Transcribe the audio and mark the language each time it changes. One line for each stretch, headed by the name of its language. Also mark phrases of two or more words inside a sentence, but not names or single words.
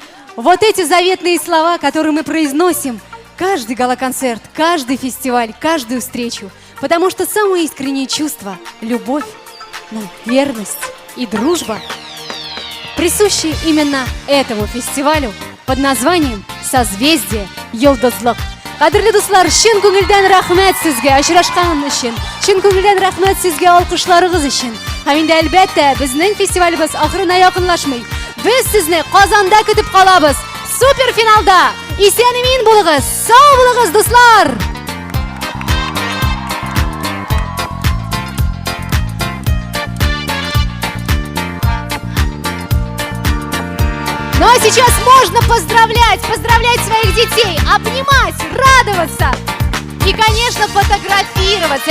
Russian: Вот эти заветные слова, которые мы произносим каждый гала-концерт, каждый фестиваль, каждую встречу. Потому что самые искренние чувства, любовь, верность и дружба присущи именно этому фестивалю под названием «Созвездие Йолдызлык».
Kazakh: Қадірлі достар, шын көңілден рахмет сізге очрашқан үшін, шын көңілден рахмет сізге алқышларыңыз үшін.
Tatar: Һәм инде әлбәттә безнең фестивалебез ахырына якынлашмый. Без сезне Казанда көтеп калабыз. Суперфиналда исән-имин булыгыз, сау булыгыз, дуслар!
Russian: Ну а сейчас можно поздравлять своих детей, обнимать, радоваться и, конечно, фотографироваться.